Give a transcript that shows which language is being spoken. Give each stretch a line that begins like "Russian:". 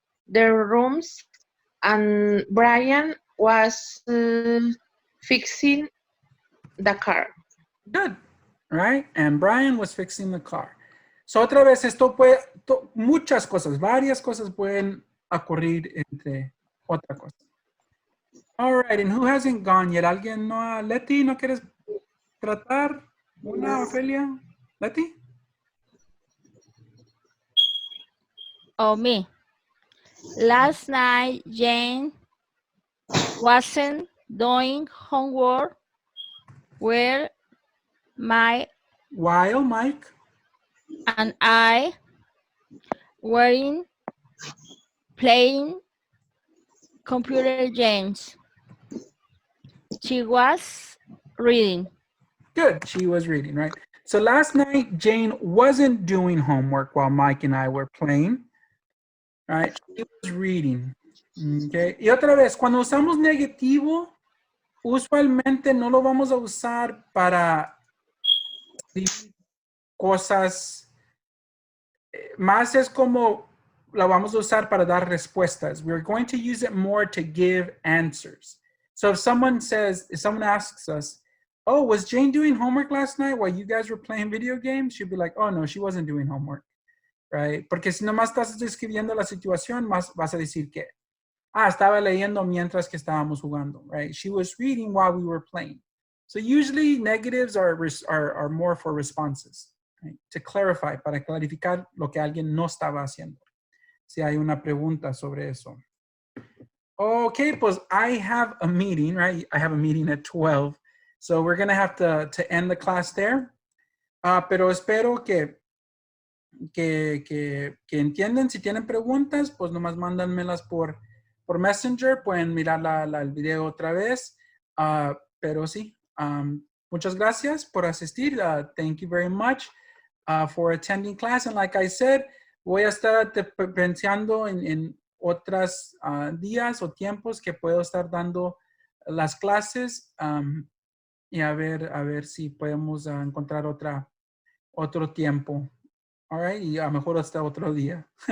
English: Their rooms, and Brian was fixing the car. good, right? And Brian was fixing the car.
Spanish: So otra vez, esto puede, muchas cosas, varias cosas pueden ocurrir entre otra cosa.
English: All right, and who hasn't gone yet?
Spanish: ¿Alguien no? Leti, ¿no quieres tratar una, Ofelia? Leti?
English: Oh, me. Last night, Jane wasn't doing homework while Mike. and I were playing computer games. She was reading. Good, she was reading, right? So last night, Jane wasn't doing homework while Mike and I were playing, right? She was reading, okay?
Spanish: Y otra vez, cuando usamos negativo, usualmente no lo vamos a usar para escribir cosas, más es como la vamos a usar para dar respuestas.
English: We're going to use it more to give answers. So if someone asks us, oh, was Jane doing homework last night while you guys were playing video games? She'd be like, oh, no, she wasn't doing homework, right?
Spanish: Porque si nomás estás describiendo la situación, más vas a decir que, estaba leyendo mientras que estábamos jugando, right?
English: She was reading while we were playing. So usually negatives are more for responses, right? To clarify,
Spanish: para clarificar lo que alguien no estaba haciendo. Si hay una pregunta sobre eso.
English: Okay,
Spanish: pues
English: I have a meeting, right? I have a meeting at 12. So we're going to have to end the class there.
Spanish: Pero espero que entiendan. Si tienen preguntas, pues nomás mándanmelas por Messenger. Pueden mirar el video otra vez. Pero sí, muchas gracias por asistir.
English: Thank you very much for attending class. And like I said,
Spanish: voy a estar pensando en otros días o tiempos que puedo estar dando las clases. Y a ver si podemos encontrar otro tiempo.
English: All right,
Spanish: y a lo mejor hasta otro día.